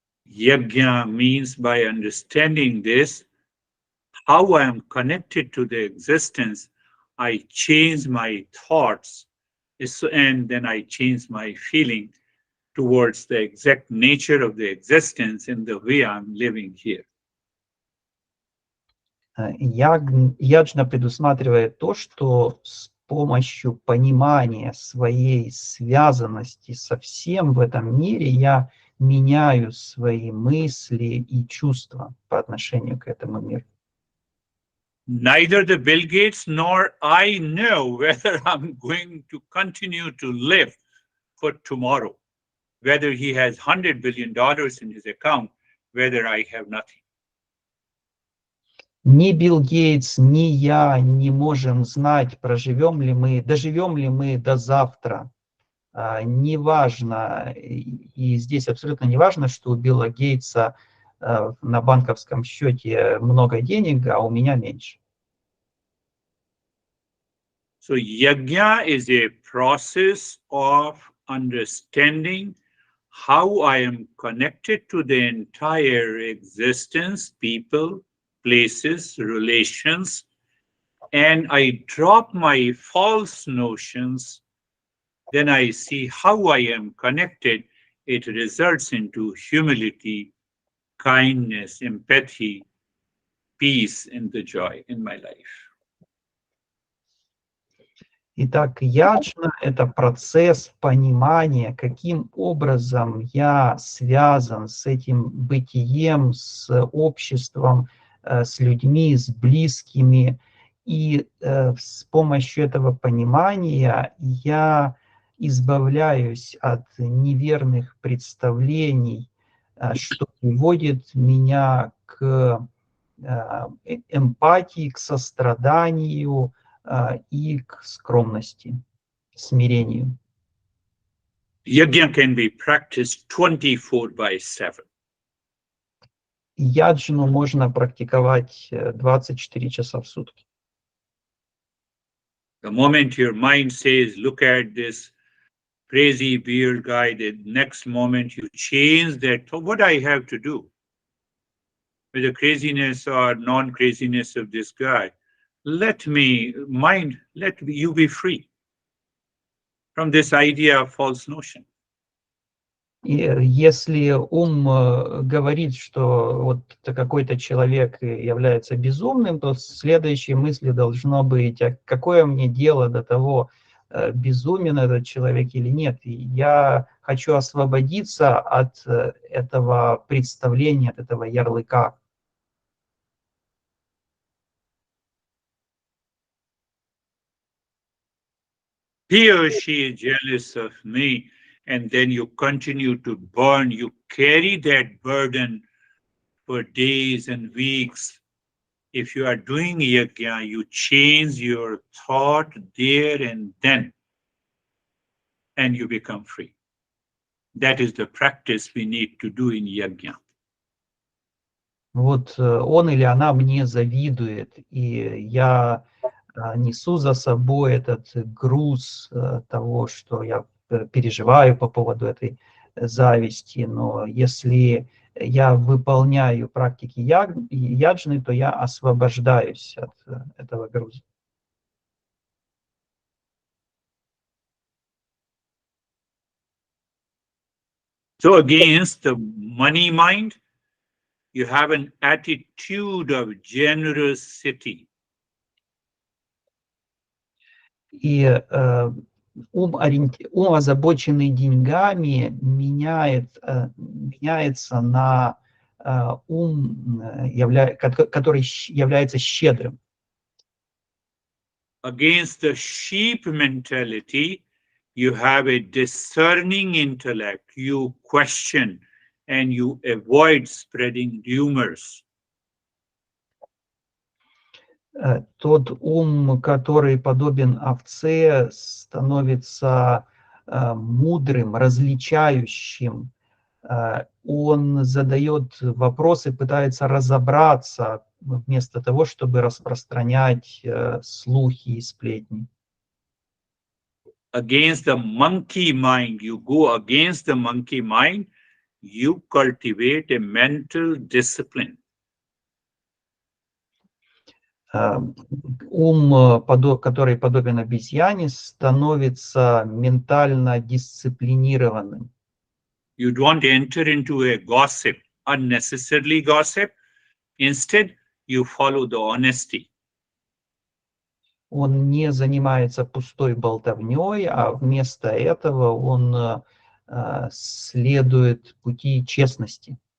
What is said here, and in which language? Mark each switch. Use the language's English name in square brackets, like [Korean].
[English] Yajna means, by understanding this, how I am connected to the existence, I change my thoughts, and then I change my feeling towards the exact nature of the existence in the way I'm living here. [Russian] Яджна предусматривает то, что с помощью понимания своей связанности со всем в этом мире я меняю свои мысли и чувства по отношению к этому миру. [English] Neither the Bill Gates nor I know whether I'm going to continue to live for tomorrow, whether he has $100 billion in his account, whether I have nothing. [Russian] Ни Билл Гейтс, ни я не можем знать, доживем ли мы до завтра. Неважно, и здесь абсолютно не важно, что у Билла Гейтса на банковском счете много денег, а у меня меньше. [English] So yajna is a process of understanding how I am connected to the entire existence, people, places, relations, and I drop my false notions, then I see how I am connected. It results into humility, kindness, empathy, peace, and the joy in my life. [Russian] Итак, яджна – это процесс понимания, каким образом я связан с этим бытием, с обществом, с людьми, с близкими. И с помощью этого понимания я избавляюсь от неверных представлений, что приводит меня к эмпатии, к состраданию и к скромности, смирению. [English] Yajna can be practiced 24/7. [Russian] Яджну можно практиковать 24 часа в сутки. [English] The moment your mind says, look at this crazy beard guy, the next moment you change that. So what I have to do with the craziness or non-craziness of this guy? Let you be free. from this idea of false notion. [Russian] И если ум говорит, что вот какой-то человек является безумным, то следующей мыслью должно быть: а какое мне дело до того, безумен этот человек или нет? И я хочу освободиться от этого представления, от этого ярлыка. [English] He or she is jealous of me, and then you continue to burn. You carry that burden for days and weeks. If you are doing yajna, you change your thought there and then, and you become free. That is the practice we need to do in yajna. [Russian] Вот он или она мне завидует, и я несу за собой этот груз того, что я переживаю по поводу этой зависти. Но если я выполняю практики яджны, то я освобождаюсь от этого груза. [English] So against the money mind, you have an attitude of generosity. [Russian] И ум, озабоченный деньгами, меняется на ум, который является щедрым. [English] Against the sheep mentality, you have a discerning intellect. You question and you avoid spreading rumors. [Russian] Тот ум, который подобен овце, становится мудрым, различающим. Он задает вопросы, пытается разобраться, вместо того, чтобы распространять слухи и сплетни. [English] Against the monkey mind, you go against the monkey mind, you cultivate a mental discipline. [Russian] Ум, который подобен обезьяне, становится ментально дисциплинированным. [English] You don't enter into a gossip, unnecessarily gossip. Instead, you follow the honesty. [Russian] Он не занимается пустой болтовней, а вместо этого он следует пути честности.